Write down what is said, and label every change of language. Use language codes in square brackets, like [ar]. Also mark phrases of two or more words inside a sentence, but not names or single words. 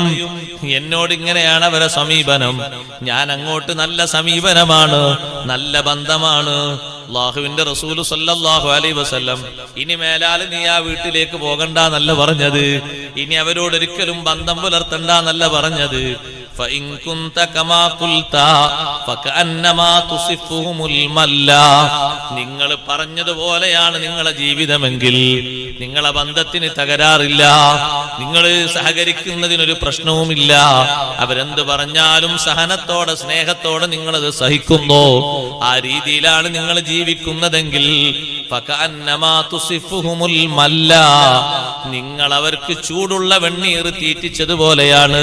[ml] എന്നോട് ഇങ്ങനെയാണ് അവരെ സമീപനം, ഞാൻ അങ്ങോട്ട് നല്ല സമീപനമാണ്, നല്ല ബന്ധമാണ്. അല്ലാഹുവിന്റെ റസൂൽ [ar] صلى الله عليه وسلم [ml] ഇനി മേലാൽ നീ ആ വീട്ടിലേക്ക് പോകണ്ടെന്നല്ല പറഞ്ഞത്, ഇനി അവരോട് ഒരിക്കലും ബന്ധം പുലർത്തണ്ടെന്നല്ല പറഞ്ഞത്. [ar] فإن كنت كما قلت فكأنما تصفهم الملا, [ml] നിങ്ങൾ പറഞ്ഞതുപോലെയാണ് നിങ്ങളുടെ ജീവിതമെങ്കിൽ നിങ്ങളെ ബന്ധത്തിന് തകരാറില്ല, നിങ്ങൾ സഹകരിക്കുന്നതിനൊരു പ്രശ്നവുമില്ല. അവരെന്ത് പറഞ്ഞാലും സഹനത്തോടെ സ്നേഹത്തോടെ നിങ്ങളത് സഹിക്കുന്നു. ആ രീതിയിലാണ് നിങ്ങൾ ജീവിക്കുന്നതെങ്കിൽ [ar] فكأنما تسفهم المل, [ml] നിങ്ങൾ അവർക്ക് ചൂടുള്ള വെണ്ണീർ തീറ്റിച്ചതുപോലെയാണ്.